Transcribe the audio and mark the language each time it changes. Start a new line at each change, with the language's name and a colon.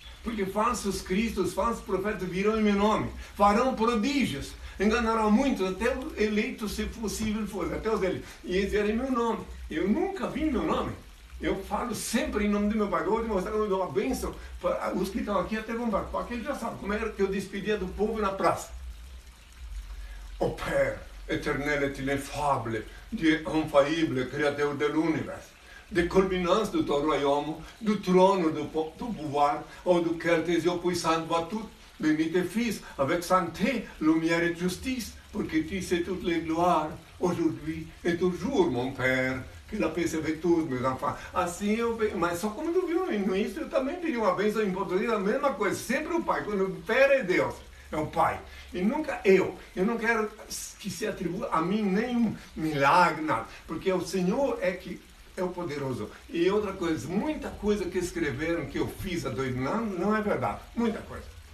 Portuguese: Porque falsos cristos, falsos profetas virão em meu nome, farão prodígios, enganarão muitos, até os eleitos, se possível for, até os eleitos, e eles verão em meu nome. Eu nunca vi em meu nome. Eu falo sempre em nome do meu Pai. Eu vou te mostrar como eu dou uma bênção para os que estão aqui até vão para porque eles já sabem como era que eu despedia do povo na praça.
French: Ô Père, éternel et ineffable, Dieu infaillible, Créateur de l'univers, de culminance de ton royaume, du trône de ton pouvoir, auquel tes yeux puissants voient tout, bénis tes fils, avec santé, lumière et justice, pour que tu sais toutes les gloires, aujourd'hui et toujours, mon Père, que la paix avec tous, meus enfants.
Portuguese: Assim mas só como tu viu no início, eu também pedi uma bênção em português, a mesma coisa, sempre o Pai, quando o Père é Deus, é o Pai, e nunca eu não quero que se atribua a mim nenhum milagre, nada, porque o Senhor é que é o poderoso. E outra coisa, muita coisa que escreveram que eu fiz há 2.000 anos não é verdade. Muita coisa.